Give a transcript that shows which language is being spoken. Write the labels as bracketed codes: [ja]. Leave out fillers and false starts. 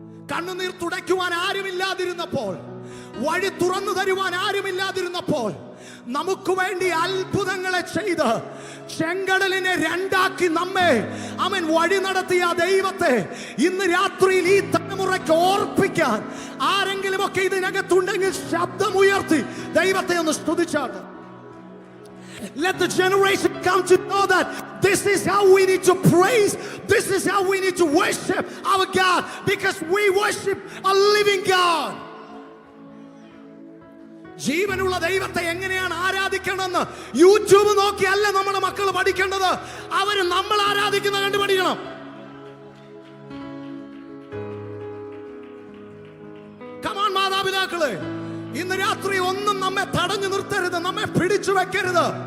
[ml] കണ്ണുനീർ തുടയ്ക്കുവാൻ ആരുമില്ലാതിരുന്നപ്പോൾ, വഴി തുറന്നു തരുവാൻ ആരുമില്ലാതിരുന്നപ്പോൾ, നമുക്ക് വേണ്ടി അത്ഭുതങ്ങളെ ചെയ്ത് ചെങ്കടലിനെ രണ്ടാക്കി നമ്മെ അവൻ വഴി നടത്തിയ ദൈവത്തെ ഇന്ന് രാത്രിയിൽ ഈ തലമുറയ്ക്ക് ഓർപ്പിക്കാൻ ആരെങ്കിലും ഒക്കെ ഇതിനകത്തുണ്ടെങ്കിൽ ശബ്ദമുയർത്തി ദൈവത്തെ ഒന്ന് സ്തുതിച്ചാട്ടെ. [en] Let the generation come to know that this is how we need to praise, this is how we need to worship our God, because we worship a living God. [ml] ജീവനുള്ള ദൈവത്തെ എങ്ങനെയാണ് ആരാധിക്കണമെന്ന് യൂട്യൂബ് നോക്കിയല്ല നമ്മുടെ മക്കൾ പഠിക്കേണ്ടത്, അവര് നമ്മൾ ആരാധിക്കുന്ന കണ്ടു പഠിക്കണം. Come on മാതാപിതാക്കളെ, ഇന്ന് രാത്രി ഒന്നും നമ്മെ തടഞ്ഞു നിർത്തരുത്, നമ്മെ പിടിച്ചു വെക്കരുത്.